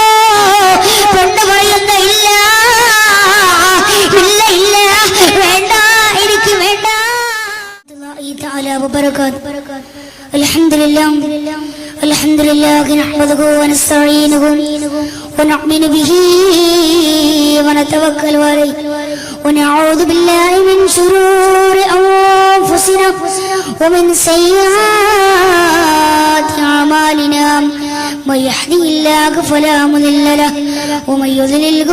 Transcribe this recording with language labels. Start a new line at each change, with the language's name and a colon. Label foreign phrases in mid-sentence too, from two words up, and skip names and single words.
Malayalam: പെണ്ണ് പറയുന്ന ഇല്ല ഇല്ല ഇല്ല, വേണ്ട, എനിക്ക് വേണ്ട.
Arabic: الحمد لله الحمد لله نحمده ونستعينه വനؤمن به ونتوكل عليه ونعوذ بالله من شرور أنفسنا ومن سيئات أعمالنا من يهده الله فلا مضل له ومن يضلل